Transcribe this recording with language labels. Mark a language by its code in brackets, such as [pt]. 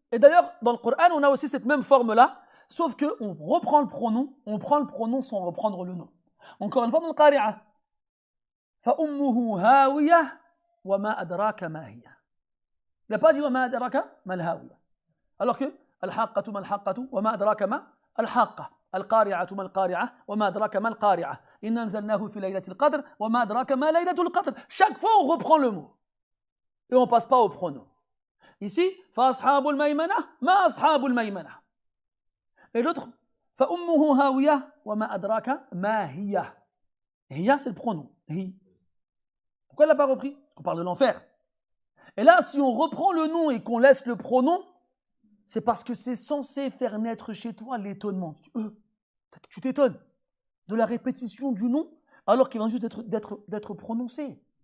[fr] Et d'ailleurs, dans le Coran, on a aussi cette même forme-là, sauf qu'on reprend le pronom, on prend le pronom sans reprendre le nom. Encore une fois, dans le Qari'a. [ar] فَأُمُّهُ هَاوِيَةٌ وَمَا أَدْرَاكَ مَا هِيَ. [fr] Il n'a pas dit [ar] وَمَا أَدْرَاكَ مَا الْهَاوِيَةُ. [fr] Alors que [ar] الْحَاقَّةُ مَا الْحَاقَّةُ وَمَا أَدْرَاكَ مَا الْحَاقَّةُ. القارعة ما القارعة وما أدراك ما القارعة إن أنزلناه في ليلة القدر وما أدراك ما ليلة القدر. [fr] Chaque fois on reprend le mot et on passe pas au pronom. [ar] Ici فأصحاب الميمنة ما أصحاب الميمنة. [fr] Et l'autre [ar] فأمه هاوية وما أدراك ما هي. هي [fr] c'est le pronom. [ar] هي. [fr] Pourquoi elle l'a pas repris? On parle de l'enfer. Et là si on reprend le nom et qu'on laisse le pronom, c'est parce que c'est censé faire naître chez toi l'étonnement. Tu t'étonnes de la répétition du nom alors qu'il vient juste d'être prononcé.